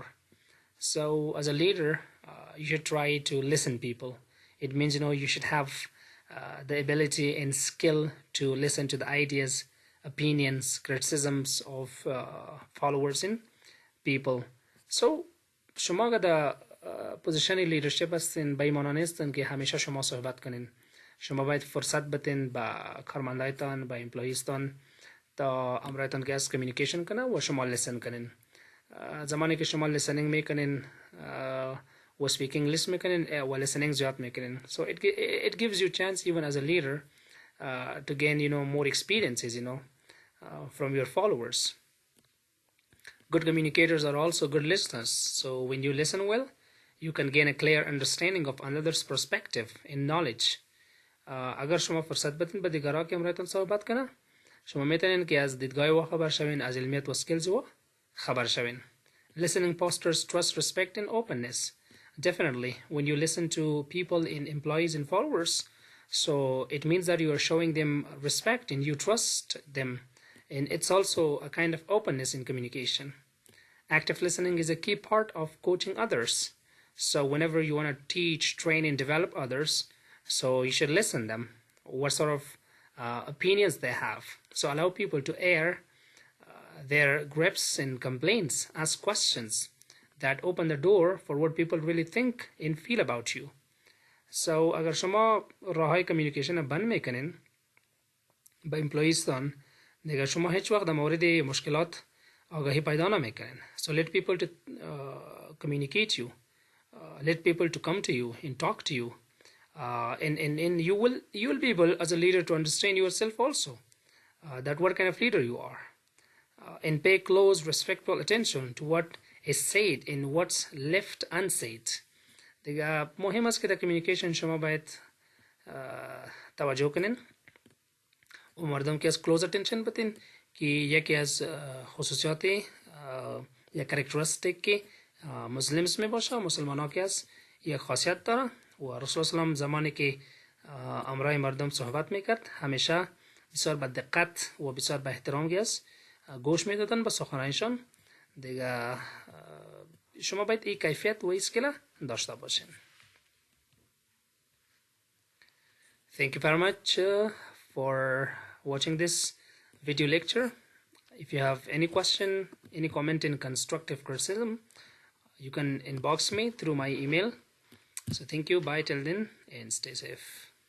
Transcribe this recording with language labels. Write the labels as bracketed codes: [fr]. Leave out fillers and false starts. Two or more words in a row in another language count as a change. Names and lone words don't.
[en] So as a leader, you should try to listen people. It means you should have the ability and skill to listen to the ideas, opinions, criticisms of followers in people. [fa] So شما در پوزیشن لیدرشپ هستین، به این معنا نیستن که همیشه شما صحبت کنین. شما باید فرصت بدین با کارمندایتان، با امپلویستان، تا امرایتان که از کمیونیکیشن کنه و شما لسن کنین. زمانی که شما listening میکنین و [en] speaking less [fa] میکنین و listening زیاد میکنین. [en] So it gives you chance even as a leader to gain more experiences from your followers. Good communicators are also good listeners. So when you listen well, you can gain a clear understanding of another's perspective and knowledge. [fa] اگر شما فرصت بدین به دیگرها که امرایتان صحبت کنه، شما میتونین که از دیدگاه و خبر شوین، از علمیت و سکیلز و خبر شوین. [en] Listening fosters trust, respect and openness. Definitely, when you listen to people in employees and followers, so it means that you are showing them respect and you trust them. And it's also a kind of openness in communication. Active listening is a key part of coaching others. So whenever you want to teach, train, and develop others, so you should listen to them, what sort of opinions they have. So allow people to air their gripes and complaints, ask questions that open the door for what people really think and feel about you. [fa] So اگر شما راههای کمیونیکیشن بند میکنین با امپلویستان، دیگر شما هیچ وقت در مورد مشکلات آگاهی پیدا نمیکنین. [en] So let people to communicate you, let people to come to you and talk to you, and you will be able as a leader to understand yourself also, that what kind of leader you are, and pay close respectful attention to what is said and what's left unsaid. [fa] دیگه مهم است که در کمیونیکیشن شما باید توجه کنین و مردم که از [en] close attention [fa] بدین که یکی از خصوصیات یا کاراکتریستیک که مسلمز می باشه، مسلمان ها که از یک خاصیت داره و رسول الله زمانی که امرای مردم صحبت میکرد همیشه بسیار با دقت و بسیار با احترام گیست گوش میدادن به سخنانشان. دیگه شما باید این کیفیت و اسکیل داشته باشین. [en] Thank you very much for watching this video lecture. If you have any question, any comment in constructive criticism, you can inbox me through my email. So thank you, bye till then, and stay safe.